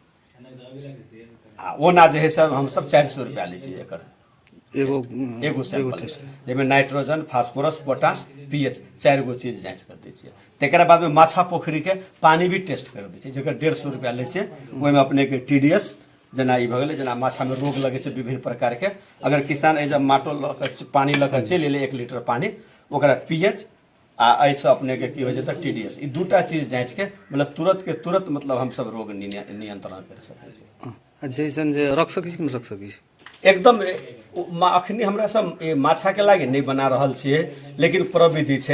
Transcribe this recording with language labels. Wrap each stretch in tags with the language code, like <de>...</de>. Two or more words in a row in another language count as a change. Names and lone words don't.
<mai>आ ओना जे है सब हम सब 400 रुपया ले छियै एकर एगो सैंपल, जेमे नाइट्रोजन, फास्फोरस, पोटास, पीएच 4 गो चीज जांच कर दै छियै। तकरा बाद में माछा पोखरी के पानी भी टेस्ट कर दै छियै, जेकर 150 रुपया ले छियै। ओहिमे अपने के टीडीएस जना ई भ गेलै, जना माछा में रोग लगे छै विभिन्न प्रकार के, अगर किसान एज माटो पानी लऽ कऽ चलि एलै 1 लीटर पानी, ओकरा पीएच आ ऐसे अपने के की हो जेतै टीडीएस, ई 2टा चीज जांच के मतलब तुरंत के तुरंत मतलब हम सब रोग नियंत्रण कर सकै छी। जैसन जे रख सकै छी कि रख सकै छी एकदम अखनी हमरा सब माछा के लागी नहीं बना रहल छियै, लेकिन प्रविधि छै।</mai>